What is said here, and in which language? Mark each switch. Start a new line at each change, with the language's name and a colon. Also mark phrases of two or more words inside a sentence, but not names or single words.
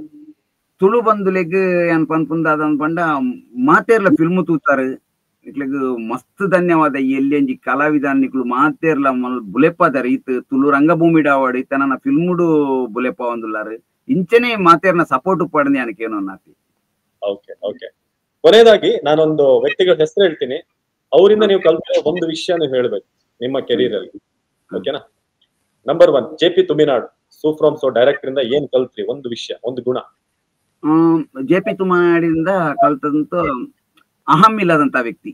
Tulu: ತುಳು ಬಂಧುಲೆಗ್ ಏನ್ ಪನ್ಪುಂದಾದ ಪಂಡ ಮಾತೇರ್ಲ ಫಿಲ್ಮ್ ತೂತಾರು ಇಕ್ಲೆಗ್ ಮಸ್ತ್ ಧನ್ಯವಾದ. ಎಲ್ಲೆಂಜಿ ಕಲಾವಿದಾನಿಕ್ಲು ಮಾತೇರ್ಲ ಬುಲೆಪ್ಪದಾರ ಈತ್ ತುಳು ರಂಗಭೂಮಿ ಅವಾರ್ಡ್ ಈತ ನನ್ನ ಫಿಲ್ಮ್ಡು ಬುಲೆಪ್ಪ ಒಂದುಲ್ಲಾರು ಇಂಚನೆ ಮಾತೇರ್ನ ಸಪೋರ್ಟ್ ಪಡೆದು ಏನಕ್ಕೇನೋ ನಾತಿ.
English: okay okay.
Kannada: ಕೊನೆಯದಾಗಿ ನಾನೊಂದು ವ್ಯಕ್ತಿಗಳ ಹೆಸರು ಹೇಳ್ತೀನಿ, ಅವರಿಂದ ನೀವು ಕಲ್ತಿರೋ ಒಂದು ವಿಷಯ ನೀವು ಹೇಳ್ಬೇಕು ನಿಮ್ಮ ಕೆರಿಯರ್ ಅಲ್ಲಿ. ಓಕೆನಾ? ನಂಬರ್ 1 ಜೆಪಿ ತುಮಿನಾಡು ಸೂಫ್ರಮ್ ಸೋ ಡೈರೆಕ್ಟರ್ ಇಂದ ಏನ್ ಕಲ್ತ್ರಿ ಒಂದು ವಿಷಯ, ಒಂದು ಗುಣ? ಜೆಪಿ ತುಮಿನಾಡಿಂದ ಕಲ್ತಂತೂ ಅಹಂ ಇಲ್ಲದಂತ ವ್ಯಕ್ತಿ.